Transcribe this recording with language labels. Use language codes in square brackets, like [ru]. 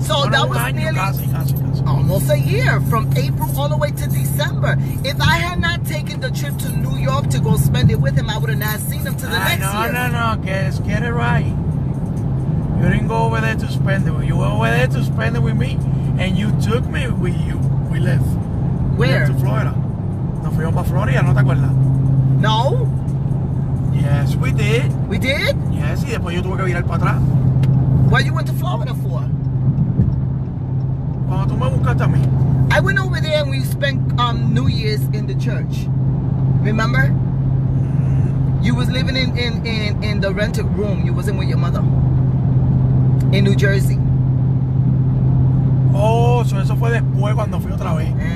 [en] So that was nearly almost a year, from April all the way to December. If I had not taken the trip to New York to go spend it with him, I would have not seen him till the next year. No, get it right. You didn't go over there to spend it. You went over there to spend it with me, and you took me with you. We left. Where? We left to Florida. [es] Nos fuimos para Florida, ¿no te acuerdas? [en] No. Yes, we did. We did? [es] Yes, y después yo tuve que virar para atrás. [en] What you went to Florida for? [es] Cuando tú me buscaste a mí. [en] I went over there and we spent New Year's in the church. Remember? Mm-hmm. You was living in the rented room. You wasn't with your mother. In New Jersey. [es] Oh, so eso fue después cuando fui otra vez.